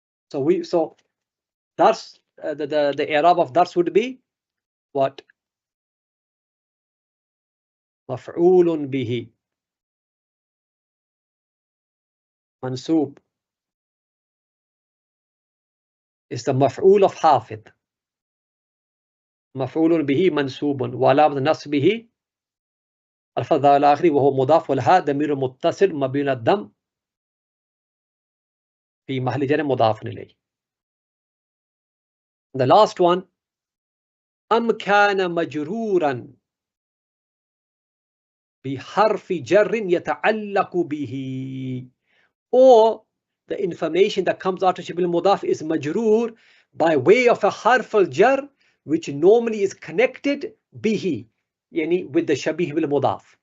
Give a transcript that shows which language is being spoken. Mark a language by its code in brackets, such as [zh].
[en] So dars, the i'rab of dars would be what? [ar] Maf'ulun bihi. [en] Mansub is the maf'ul of hafid. [ar] مفعول به منصوب وعلامة نصبه الفتحة الآخر وهو مضاف والهاء ضمير متصل مبني الضم في محل جر مضاف إليه. [en] The last one, أم كان مجرورا بحرف جر يتعلق به, or the information that comes after شبه المضاف is majroor by way of a harf al-jar which normally is connected bihi, yani with the shabih bil mudaf.